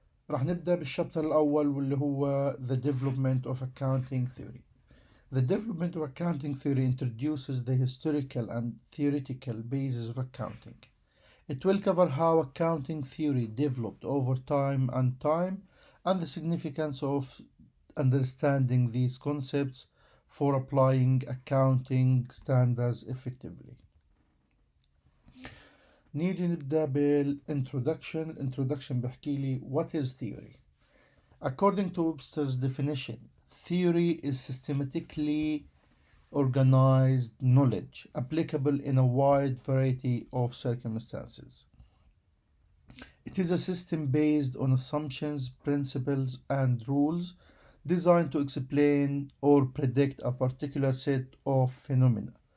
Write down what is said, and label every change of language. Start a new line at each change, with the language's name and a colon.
Arabic: راح نبدأ بالشابتر الأول واللي هو
English: The Development of Accounting Theory. The development of accounting theory introduces the historical and theoretical basis of accounting. It will cover how accounting theory developed over time and the significance of understanding these concepts for applying accounting standards effectively.
Arabic: نيجي نبدأ بالintroduction.
English: Introduction
Arabic: بحكي لي
English: what is theory. According to Webster's definition, theory is systematically organized knowledge applicable in a wide variety of circumstances. It is a system based on assumptions, principles, and rules designed to explain or predict a particular set of phenomena.